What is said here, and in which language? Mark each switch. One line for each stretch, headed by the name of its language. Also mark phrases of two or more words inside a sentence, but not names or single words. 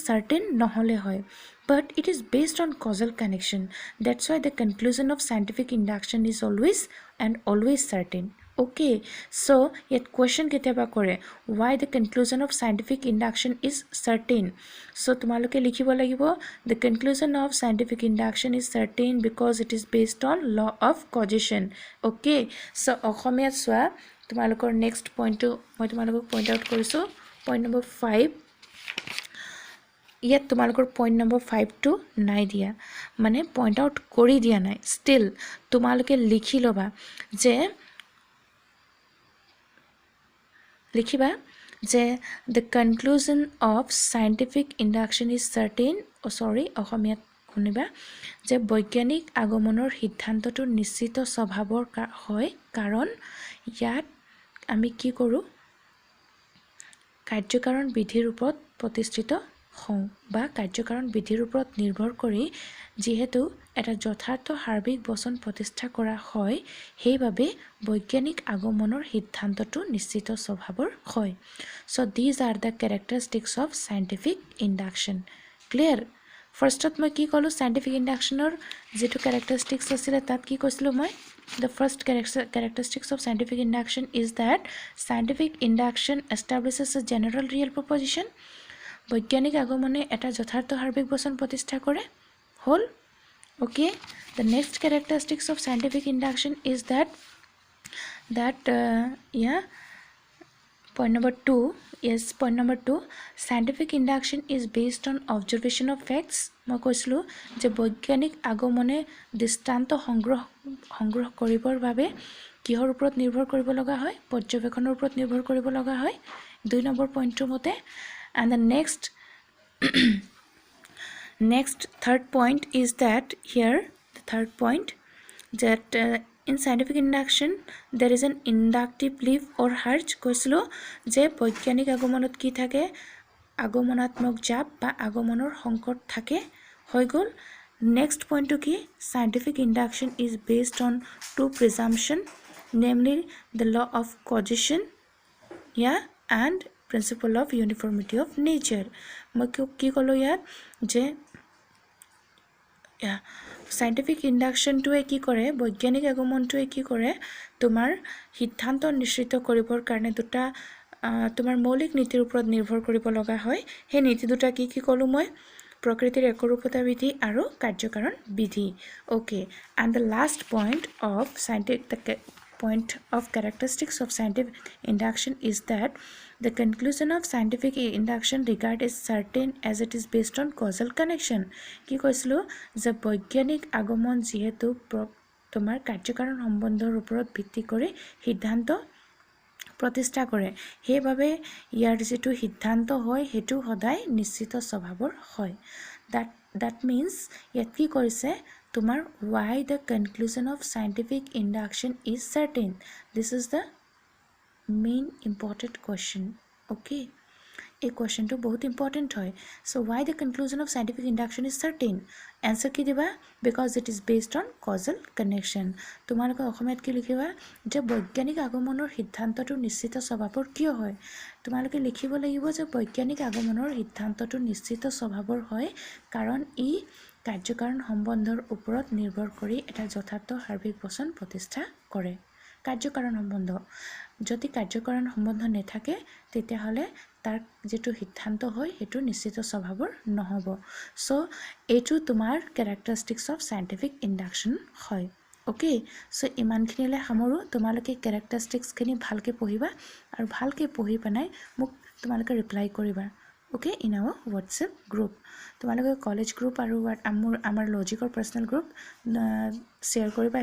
English: certain
Assamese: নহ'লে হয়
English: but it is based on causal connection that's why the conclusion of scientific induction is always certain okay so yet question
Assamese: কেতিয়াবা কৰে
English: why the conclusion of scientific induction is certain so
Assamese: তোমালোকে লিখিব লাগিব
English: the conclusion of scientific induction is certain because it is based on law of causation okay so
Assamese: অসমীয়া সোৱা তোমালোকৰ
English: next point
Assamese: to মই তোমালোকক
English: point out কৰিছো point number 5
Assamese: ইয়াত তোমালোকৰ
English: point number 5
Assamese: to নাই দিয়া মানে
English: point out
Assamese: কৰি দিয়া নাই
English: still
Assamese: তোমালোকে লিখি লবা যে লিখিবা যে
English: the conclusion of scientific induction is certain
Assamese: অসমীয়াত শুনিবা যে বৈজ্ঞানিক আগমনৰ সিদ্ধান্তটো নিশ্চিত স্বভাৱৰ হয় কাৰণ ইয়াত আমি কি কৰো কাৰ্যকাৰণ বিধিৰ ওপৰত প্ৰতিষ্ঠিত হওঁ বা কাৰ্যকাৰণ বিধিৰ ওপৰত নিৰ্ভৰ কৰি যেহেতু এটা যথাৰ্থ সাৰ্বিক বচন প্ৰতিষ্ঠা কৰা হয় সেইভাবে বৈজ্ঞানিক আগমনৰ
English: সিদ্ধান্তটো নিশ্চিত স্বভাৱৰ হয় so these are the characteristics of scientific induction clear firstত
Assamese: মই কি কলো
English: scientific inductionৰ
Assamese: যেটো characteristics আছিল তাত কি কৈছিলো মই
English: the first characteristics of scientific induction is that scientific induction establishes a general real proposition
Assamese: বৈজ্ঞানিক আগমনে এটা যথাৰ্থ সাৰ্বিক বচন প্ৰতিষ্ঠা কৰে হল
English: okay the next characteristics of scientific induction is that point number 2 scientific induction is based on observation of facts
Assamese: মই কৈছিলো যে বৈজ্ঞানিক আগমনে দৃষ্টান্ত সংগ্ৰহ কৰিবৰ বাবে কিহৰ ওপৰত নিৰ্ভৰ কৰিব লগা হয় পৰ্যবেক্ষণৰ ওপৰত নিৰ্ভৰ কৰিব লগা হয় 2 নম্বৰ পইণ্টৰ মতে
English: and the next third point is that here the third point that in scientific induction there is an inductive leap or surge
Assamese: কৈছিলো যে বৈজ্ঞানিক আগমনত কি থাকে আগমনাত্মক জাপ বা আগমনৰ সংকট থাকে হৈ গল
English: Next point to key, scientific induction is based on two presumption, namely the law of causation, yeah, and principle of uniformity of nature.
Assamese: মই কি ক'লো ইয়াত যে
English: scientific inductionটোৱে
Assamese: কি কৰে, বৈজ্ঞানিক আগমনটোৱে কি কৰে, তোমাৰ সিদ্ধান্ত নিশ্চিত কৰিবৰ কাৰণে দুটা তোমাৰ মৌলিক নীতিৰ ওপৰত নিৰ্ভৰ কৰিব লগা হয়। সেই নীতি দুটা কি কি ক'লোঁ মই, প্ৰকৃতিৰ একৰূপতা বিধি আৰু কাৰ্যকাৰণ বিধি।
English: Okay, and the last point of point of characteristics of scientific induction is that the conclusion of scientific induction regard is certain as it is based on causal connection.
Assamese: কি কৈছিলোঁ যে বৈজ্ঞানিক আগমন যিহেতু তোমাৰ কাৰ্যকাৰণ সম্বন্ধৰ ওপৰত ভিত্তি কৰি সিদ্ধান্ত প্ৰতিষ্ঠা কৰে, সেইবাবে ইয়াৰ যিটো সিদ্ধান্ত হয় সেইটো সদায় নিশ্চিত স্বভাৱৰ হয়।
English: that means
Assamese: ইয়াত কি কৰিছে তোমাৰ
English: why the conclusion of scientific induction is certain. This is the main important question.
Assamese: Okay, এই কোৱেশ্যনটো বহুত ইম্পৰ্টেণ্ট হয়।
English: চ' why the conclusion of scientific induction is certain?
Assamese: এনচাৰ কি দিবা,
English: because it is based on causal connection.
Assamese: তোমালোকে অসমীয়াত কি লিখিবা যে বৈজ্ঞানিক আগমনৰ সিদ্ধান্তটো নিশ্চিত স্বভাৱৰ কিয় হয়। তোমালোকে লিখিব লাগিব যে বৈজ্ঞানিক আগমনৰ সিদ্ধান্তটো নিশ্চিত স্বভাৱৰ হয় কাৰণ ই কাৰ্যকাৰণ সম্বন্ধৰ ওপৰত নিৰ্ভৰ কৰি এটা যথাৰ্থ সাৰ্বিক বচন প্ৰতিষ্ঠা কৰে। কাৰ্যকাৰণ সম্বন্ধ, যদি কাৰ্যকাৰণ সম্বন্ধ নাথাকে তেতিয়াহ'লে তাৰ যেটো সিদ্ধান্ত হয় সেইটো নিশ্চিত স্বভাৱৰ নহ'ব। সো এইটো তোমাৰ
English: characteristics of scientific induction
Assamese: হয়। ওকে, সো ইমানখিনিলৈ সামৰোঁ। তোমালোকে characteristicsখিনি ভালকৈ পঢ়িবা আৰু ভালকৈ পঢ়ি পেলাই মোক তোমালোকে ৰিপ্লাই কৰিবা।
English: Okay, in our WhatsApp group.
Assamese: তোমালোকে কলেজ গ্ৰুপ আৰু আমাৰ লজিকৰ পাৰ্চনেল গ্ৰুপ শ্বেয়াৰ কৰিবা।